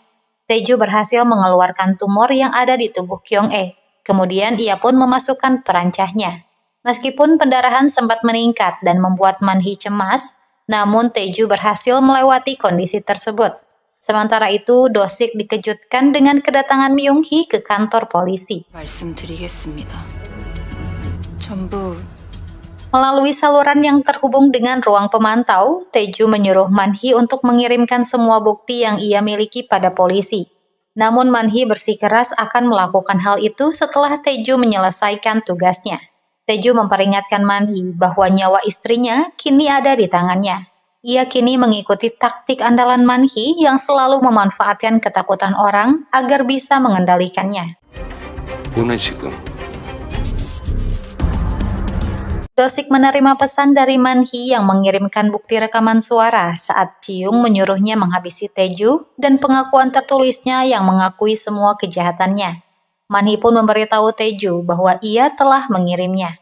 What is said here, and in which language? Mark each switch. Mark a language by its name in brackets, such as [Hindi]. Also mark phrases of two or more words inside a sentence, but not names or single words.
[Indonesian] Taeju berhasil mengeluarkan tumor yang ada di tubuh Kyung-e. Kemudian ia pun memasukkan perancahnya. Meskipun pendarahan sempat meningkat dan membuat Man-hee cemas, namun Taeju berhasil melewati kondisi tersebut. Sementara itu, Dosik dikejutkan dengan kedatangan Myung-hee ke kantor polisi. [Korean] 말씀드리겠습니다. 전부 [Indonesian] Melalui saluran yang terhubung dengan ruang pemantau, Tae-ju menyuruh Man-hee untuk mengirimkan semua bukti yang ia miliki pada polisi. Namun Man-hee bersikeras akan melakukan hal itu setelah Tae-ju menyelesaikan tugasnya. Tae-ju memperingatkan Man-hee bahwa nyawa istrinya kini ada di tangannya. Ia kini mengikuti taktik andalan Man-hee yang selalu memanfaatkan ketakutan orang agar bisa mengendalikannya. [Korean] 오늘 지금 [Indonesian] Dosik menerima pesan dari Man-hee yang mengirimkan bukti rekaman suara saat Ji-young menyuruhnya menghabisi Tae-ju dan pengakuan tertulisnya yang mengakui semua kejahatannya. Man-hee pun memberitahu Tae-ju bahwa ia telah mengirimnya.